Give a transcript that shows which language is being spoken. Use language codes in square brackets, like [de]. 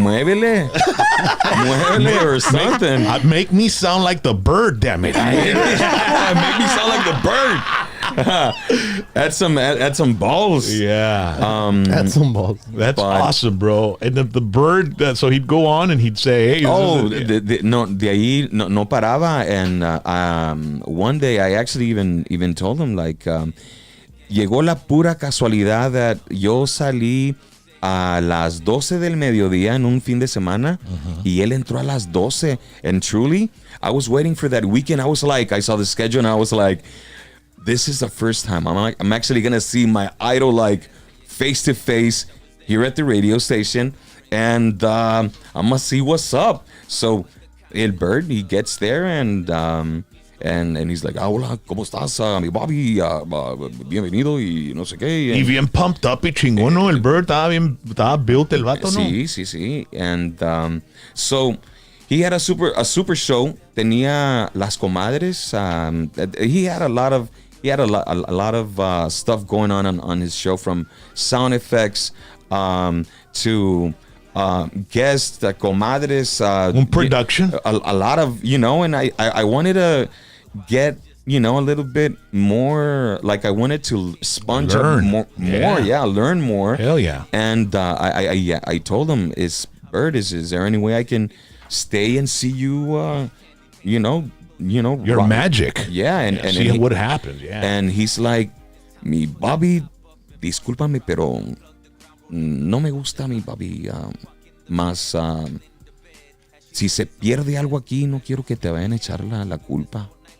[es] Muévele [en] or something. Make me sound like the bird, damn it. Make me sound like the bird. Add some balls. Yeah. Add some balls. That's awesome, bro. And the bird, so he'd go on and he'd say, hey. [es] De ahí no paraba. [en] And one day I actually even told him, [es] llegó la pura casualidad that yo salí a las 12 del mediodía en un fin de semana y él entró a las 12. [en] And truly, I was waiting for that weekend. I saw the schedule and I was like, this is the first time I'm actually gonna see my idol face to face here at the radio station, and I must see what's up. So El Bird, he gets there and he's like, [es] hola, ¿cómo estás, mi Bobby? Bienvenido y no sé qué. Y bien pumped up y chingón, ¿no? El Bird estaba built el vato, ¿no? Sí. [en] And so he had a super show. [es] Tenía las comadres. [en] He had a lot of stuff going on his show, from sound effects to guests, comadres, production, a lot of, and I wanted to get, a little bit more, I wanted to sponge up more, learn more. Hell yeah. And I told him, Bird, is there any way I can stay and see you, your magic. Yeah, and see what happens. Yeah. And he's like, [es] mi Bobby, discúlpame, pero no me gusta mi Bobby. Más si se pierde algo aquí, no quiero que te vayan a echar la culpa.